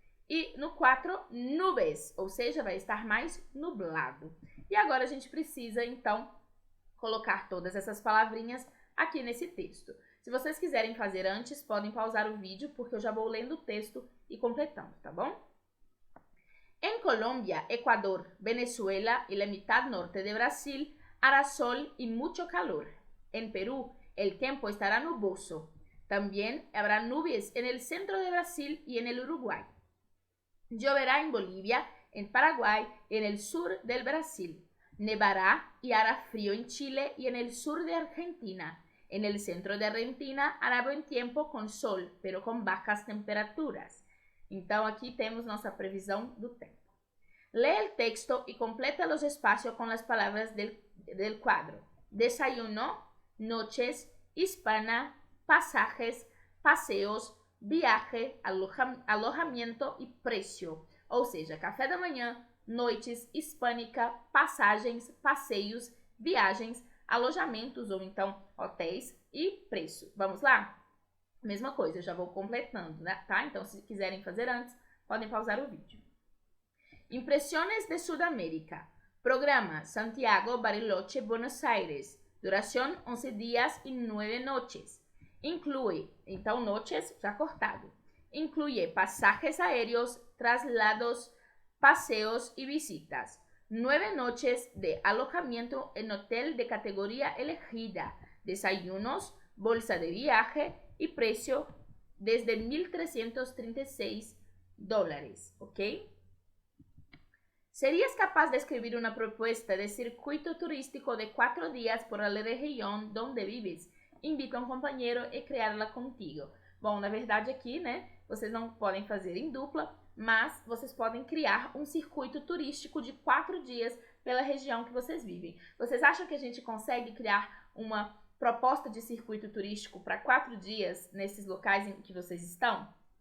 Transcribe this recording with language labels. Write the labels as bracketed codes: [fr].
[pt] E no 4, nuvens, ou seja, vai estar mais nublado. E agora a gente precisa, então, colocar todas essas palavrinhas aqui nesse texto. Se vocês quiserem fazer antes, podem pausar o vídeo, porque eu já vou lendo o texto e completando, tá bom? [es] En Colombia, Ecuador, Venezuela y la mitad norte de Brasil hará sol y mucho calor. En Perú, el tiempo estará nuboso. También habrá nubes en el centro de Brasil y en el Uruguay. Lloverá en Bolivia, en Paraguay y en el sur del Brasil. Nevará y hará frío en Chile y en el sur de Argentina. En el centro de Argentina hará buen tiempo com sol, pero com bajas temperaturas. [pt] Então, aqui temos nossa previsão do tempo. Lê o texto e completa os espaços com as palavras del quadro. [es] Desayuno, noches, hispana, pasajes, paseos, viaje, [pt] alojamento e preço. Ou seja, café da manhã, noites, hispânica, passagens, passeios, viagens, alojamentos ou então hotéis e preço. Vamos lá? Mesma coisa, eu já vou completando, né? Tá? Então, se quiserem fazer antes, podem pausar o vídeo. Impressões de Sudamérica. Programa Santiago, Bariloche, Buenos Aires. Duração 11 dias e 9 noches. Inclui, então, noches já cortado. [es] Incluye pasajes aéreos, traslados, paseos y visitas. 9 noches de alojamiento en hotel de categoría elegida, desayunos, bolsa de viaje y precio desde $1,336, ¿ok? ¿Serías capaz de escribir una propuesta de circuito turístico de 4 días por la região donde vives? [pt] Invita um companheiro e criá-la contigo. Bom, na verdade aqui, né, vocês não podem fazer em dupla, mas vocês podem criar um circuito turístico de 4 dias pela região que vocês vivem. Vocês acham que a gente consegue criar uma proposta de circuito turístico para 4 dias nesses locais em que vocês estão?